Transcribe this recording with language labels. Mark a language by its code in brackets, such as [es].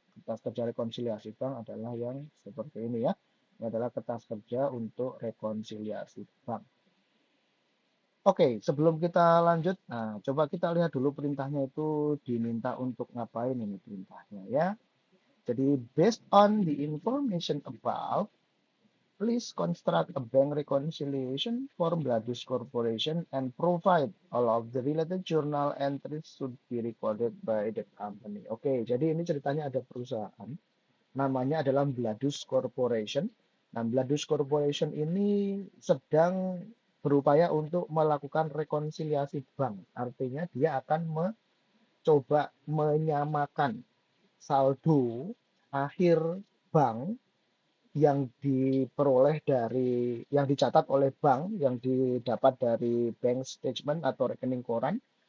[id] Kertas kerja rekonsiliasi bank adalah yang seperti ini ya. Ini adalah kertas kerja untuk rekonsiliasi bank. Oke, sebelum kita lanjut, nah coba kita lihat dulu perintahnya itu diminta untuk ngapain ini perintahnya ya. [en] Jadi based on the information above, please construct a bank reconciliation for Bladus Corporation and provide all of the related journal entries should be recorded by the company. [id] Oke, jadi ini ceritanya ada perusahaan, namanya adalah Bladus Corporation. Nah, Bladus Corporation ini sedang berupaya untuk melakukan rekonsiliasi bank. Artinya dia akan mencoba menyamakan saldo akhir bank yang diperoleh dari yang dicatat oleh bank yang didapat dari bank statement atau rekening koran